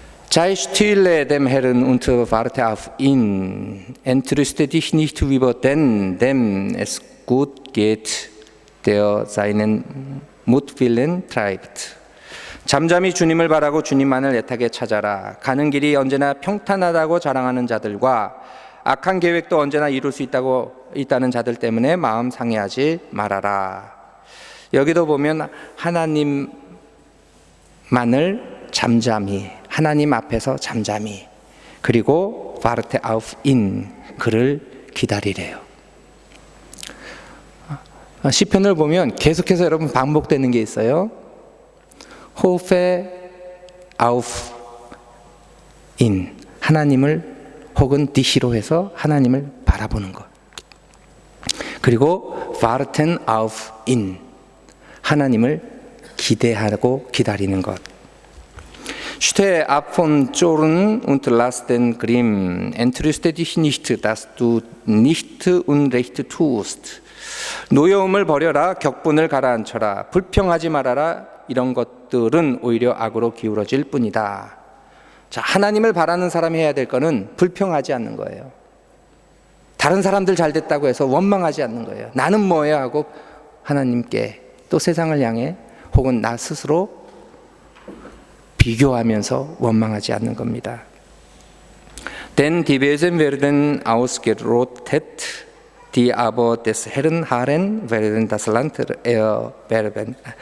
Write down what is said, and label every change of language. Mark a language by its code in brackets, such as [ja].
[de] Sei stille dem Herrn und warte auf ihn. Entrüste dich nicht über den, dem es gut geht, der seinen Mutwillen treibt. [ko] 잠잠히 주님을 바라고 주님만을 애타게 찾아라. 가는 길이 언제나 평탄하다고 자랑하는 자들과 악한 계획도 언제나 이룰 수 있다고 있다는 자들 때문에 마음 상해하지 말아라. 여기도 보면 하나님만을 잠잠히, 하나님 앞에서 잠잠히, 그리고 [de] warte auf ihn, [ko] 그를 기다리래요. 시편을 보면 계속해서 여러분 반복되는 게 있어요. [de] hoffe auf ihn, [ko] 하나님을 혹은 dich로 해서 하나님을 바라보는 것. 그리고 [de] warten auf ihn, [ko] 하나님을 기대하고 기다리는 것. [de] Stehe ab von Zorn und lass den Grimm, entrüste dich nicht, dass du nicht Unrecht tust. [ko] 노여움을 버려라, 격분을 가라앉혀라, 불평하지 말아라. 이런 것들은 오히려 악으로 기울어질 뿐이다. 자, 하나님을 바라는 사람이 해야 될 거는 불평하지 않는 거예요. 다른 사람들 잘 됐다고 해서 원망하지 않는 거예요. 나는 뭐야 하고 하나님께, 또 세상을 향해, 혹은 나 스스로 비교하면서 원망하지 않는 겁니다. [de] Denn die Wesen werden ausgerottet, die aber des Herrn harren, werden das Land erben.